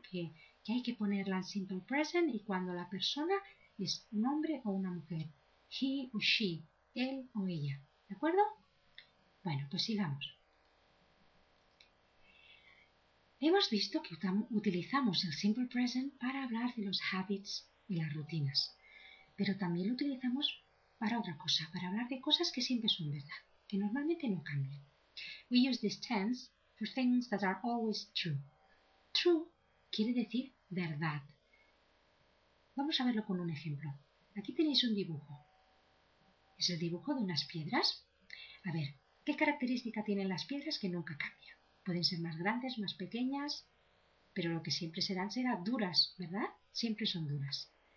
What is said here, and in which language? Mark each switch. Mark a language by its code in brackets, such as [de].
[es] que hay que ponerla en simple present y cuando la persona es un hombre o una mujer, he o she, él o ella, ¿de acuerdo? Bueno, pues sigamos. Hemos visto que utilizamos el simple present para hablar de los habits y las rutinas. Pero también lo utilizamos para otra cosa, para hablar de cosas que siempre son verdad, que normalmente no cambian. [en] We use this tense for things that are always true. [es] True quiere decir verdad. Vamos a verlo con un ejemplo. Aquí tenéis un dibujo. Es el dibujo de unas piedras. A ver, ¿qué característica tienen las piedras que nunca cambian? Pueden ser más grandes, más pequeñas, pero lo que siempre serán duras, ¿verdad? Siempre son duras.